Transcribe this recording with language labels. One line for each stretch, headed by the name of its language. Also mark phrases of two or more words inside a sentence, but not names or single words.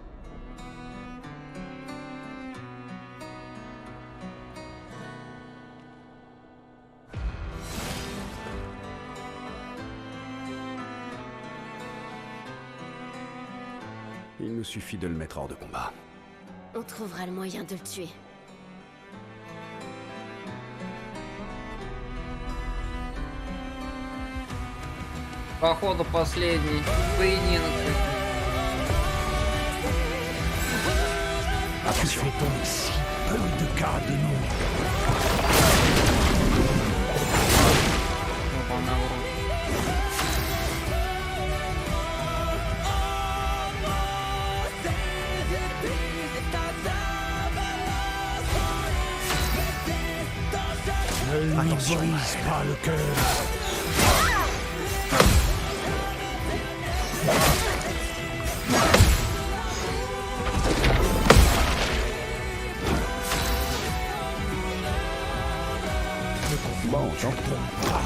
French: Il nous suffit de le mettre hors de combat. On trouvera le moyen de le tuer.
Russian: Походу последний поединок.
French: Tu fais donc si peu de cas de nous.
Russian: Опа, на уровне.
French: Ne lui brise pas le cœur. Ne comprends pas.